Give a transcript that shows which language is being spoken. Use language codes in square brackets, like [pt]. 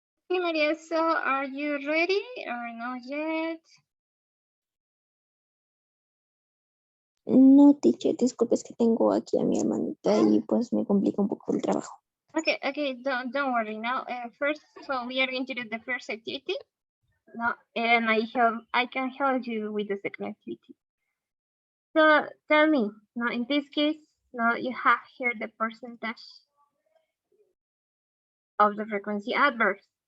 [en] Okay, Maria, so are you ready or not yet? No, teacher, [es] disculpe, es que tengo aquí a mi hermanita y pues me complica un poco el trabajo. [en] Okay, don't worry now. First, so we are going to do the first activity. No, and I can help you with the second activity. So tell me, now in this case, now you have here the percentage of the frequency adverbs.